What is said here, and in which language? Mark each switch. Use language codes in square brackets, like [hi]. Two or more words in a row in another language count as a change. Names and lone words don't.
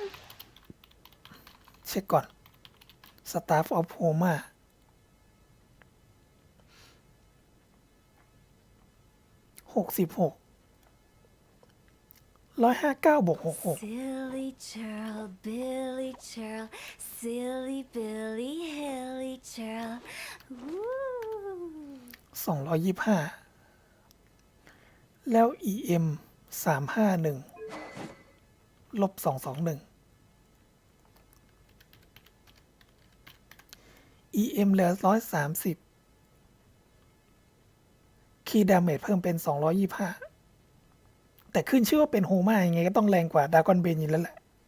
[th] เช็คก่อน Staff of Homa 66 159บวก66 [en] Silly churl, Billy churl, silly Billy, hilly churl. Woo. [th] 225แล้ว EM 351ลบ221 EM เหลือ130คีย์ดาเมจเพิ่มเป็น225แต่ขึ้นชื่อว่าเป็นโฮม่ายังไงก็ต้องแรงกว่าดากอนเบนอยู่แล้วแหละ